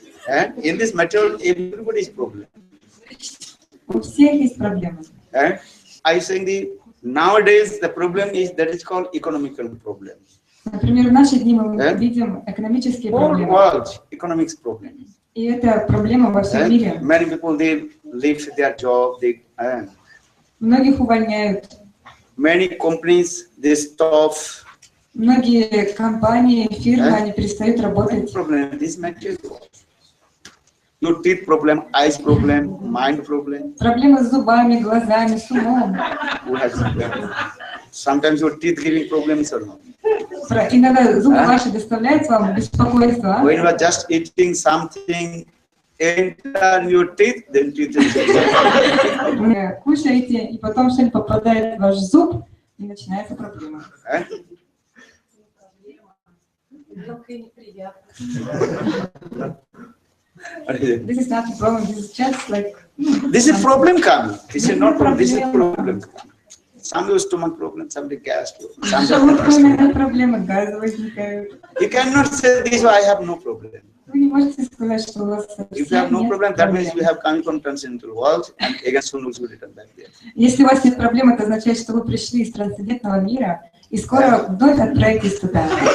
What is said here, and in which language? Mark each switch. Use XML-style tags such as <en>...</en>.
<en>And in this material, everybody's problem.</en> <ru>У всех есть проблемы.</ru> <en>And I saying nowadays the problem is that is called economical problem.</en> <ru>Например, в наши дни мы видим экономические</ru> <en>Whole</en> <ru>проблемы.</ru> <en>world economics problem.</en> <ru>И это проблема во всем мире.</ru> <en>Many people they leave their job, they</en> <ru>Многих увольняют.</ru> <en>Many companies, they stop.</en> <ru>Многие компании, фирмы, они перестают работать.</ru> <en>Problem, this material. Your teeth problem, eyes problem, mind problem.</en> <ru>Проблемы с зубами, глазами, с умом.</ru> <en>Who has problem? Sometimes your teeth giving problems or not.</en> <ru>Иногда зубы ваши доставляют вам беспокойство.</ru> <en>When you are just eating something, enter your teeth, then teeth is.</en> <ru>Вы кушаете, и потом что-нибудь попадает в ваш зуб, и начинается проблема.</ru> <en>This is not a problem. This is just like. This is problem coming. This is not problem. This is problem. Some stomach problem, some gas</en> <ru>проблемы, газы возникают.</ru> <en>You cannot say this. I have no problem.</en> <ru>Вы не можете сказать, что у вас</ru> <en>If you have no problem, that means you have coming from transcendental world, and again soon will return back there.</en> <ru>Если у вас нет проблем, это означает, что вы пришли из трансцендентного мира и скоро вновь отправитесь туда.</ru>